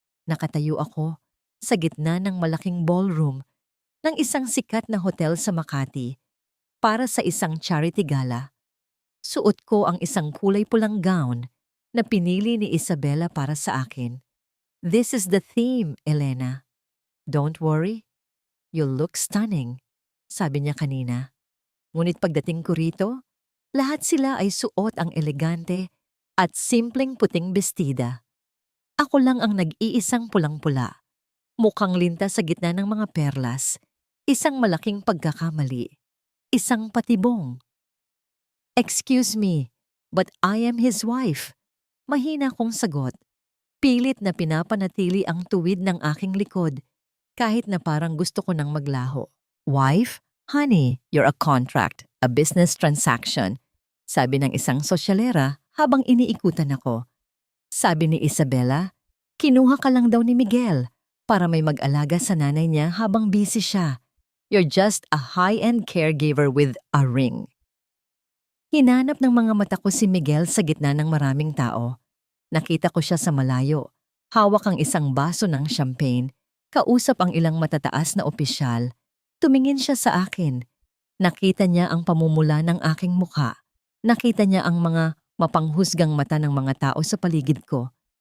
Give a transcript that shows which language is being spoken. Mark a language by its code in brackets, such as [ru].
[tl] Nakatayo ako sa gitna ng malaking ballroom ng isang sikat na hotel sa Makati para sa isang charity gala. Suot ko ang isang kulay pulang gown na pinili ni Isabella para sa akin. [en] This is the theme, Elena. Don't worry, you'll look stunning, [tl] sabi niya kanina. Ngunit pagdating ko rito, lahat sila ay suot ang elegante at simpleng puting bestida. Ako lang ang nag-iisang pulang-pula, mukhang linta sa gitna ng mga perlas, isang malaking pagkakamali, isang patibong. [en] Excuse me, but I am his wife. [tl] Mahina kong sagot. Pilit na pinapanatili ang tuwid ng aking likod, kahit na parang gusto ko nang maglaho. [en] Wife? Honey, you're a contract, a business transaction. [tl] Sabi ng isang sosyalera habang iniikutan ako. Sabi ni Isabella, kinuha ka lang daw ni Miguel para may mag-alaga sa nanay niya habang busy siya. [en] You're just a high-end caregiver with a ring. [tl] Hinanap ng mga mata ko si Miguel sa gitna ng maraming tao. Nakita ko siya sa malayo. Hawak ang isang baso ng champagne. Kausap ang ilang matataas na opisyal. Tumingin siya sa akin. Nakita niya ang pamumula ng aking mukha. Nakita niya ang mga mapanghusgang mata ng mga tao sa paligid ko.